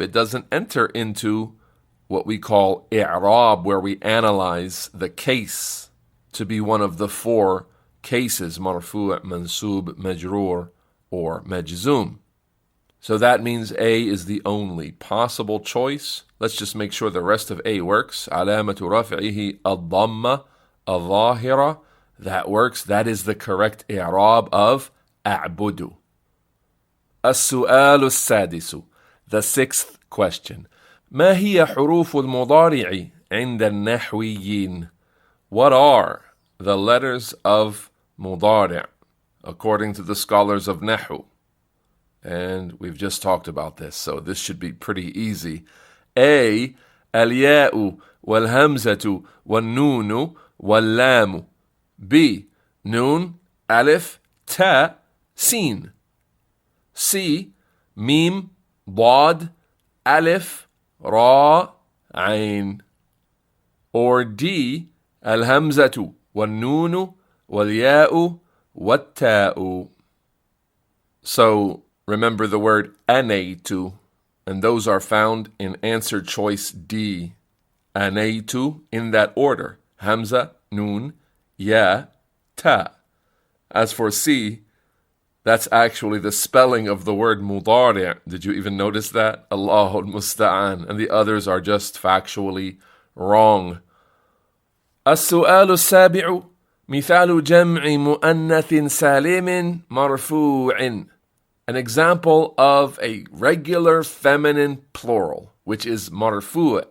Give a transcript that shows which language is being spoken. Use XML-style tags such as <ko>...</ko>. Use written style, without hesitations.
<en>It doesn't enter into what we call i'rab, where we analyze the case to be one of the 4 cases, marfu', mansub, majroor, or majzum. So that means A is the only possible choice. Let's just make sure the rest of A works.</en> <ar>علامة رفعه الضمة الظاهرة.</ar> <en>That works. That is the correct i'rab of أعبد.</en> <ar>السؤال السادس.</ar> <en>The 6th question.</en> <ar>ما هي حروف المضارع عند النحويين?</ar> <en>What are the letters of مضارع according to the scholars of Nahu? And we've just talked about this, so this should be pretty easy. A.</en> <ar>الياء والهمزة والنون واللام. B. نون ألف تاء سين. C. ميم ضاد ألف را عين. Or D. الهمزة والنون والياء والتاء.</ar> <en>So remember the word أنيت, and those are found in answer choice D. أنيت in that order. Hamza, Nun, Ya, Ta. As for C, that's actually the spelling of the word mudari'. Did you even notice that? Allahul Musta'an. And the others are just factually wrong.</en> <ar>السؤال السابع. مثال جمع مؤنث سالم مرفوع.</ar> <en>An example of a regular feminine plural, which is marfu'.</en>